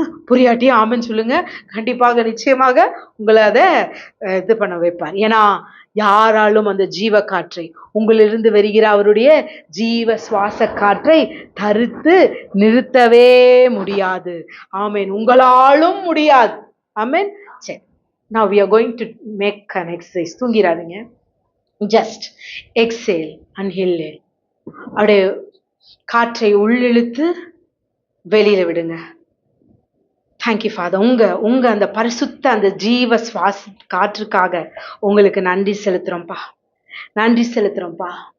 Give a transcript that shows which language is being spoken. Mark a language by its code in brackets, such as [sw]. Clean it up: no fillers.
[ta] புரியாட்டியும் ஆமென் சொல்லுங்க. கண்டிப்பாக நிச்சயமாக உங்களை அதை இது பண்ண வைப்பார். ஏன்னா யாராலும் அந்த ஜீவ காற்றை, உங்களிலிருந்து வருகிற அவருடைய ஜீவ சுவாச காற்றை தடுத்து நிறுத்தவே முடியாது. ஆமென். உங்களாலும் முடியாது. ஆமென். [en] சரி, now we are going to make an exercise. [ta] தூங்கிடாதீங்க. [en] Just exhale and inhale. [ta] அப்படியே காற்றை உள்ளிழுத்து வெளியில விடுங்க. [en] Thank you father. [ta] உங்க அந்த பரிசுத்த அந்த ஜீவ சுவாச காற்றுக்காக உங்களுக்கு நன்றி செலுத்துறோம்ப்பா, நன்றி செலுத்துறோம்ப்பா.